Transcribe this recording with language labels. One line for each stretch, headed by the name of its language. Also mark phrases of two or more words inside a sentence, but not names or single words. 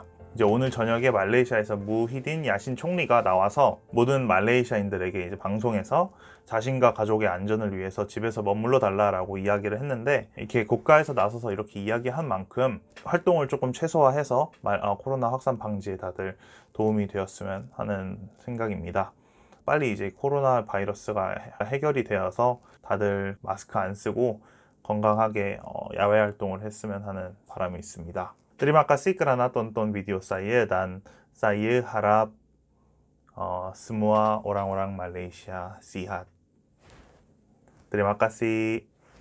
Korean: 이제 오늘 저녁에 말레이시아에서 무히딘 야신 총리가 나와서 모든 말레이시아인들에게 이제 방송에서 자신과 가족의 안전을 위해서 집에서 머물러 달라라고 이야기를 했는데 이렇게 국가에서 나서서 이렇게 이야기한 만큼 활동을 조금 최소화해서 코로나 확산 방지에 다들 도움이 되었으면 하는 생각입니다. 빨리 이제 코로나 바이러스가 해결이 되어서 다들 마스크 안 쓰고 건강하게 야외 활동을 했으면 하는 바람이 있습니다.
Malay: Terima kasih karena tonton video saya dan saya harap semua orang-orang Malaysia sihat. Terima kasih.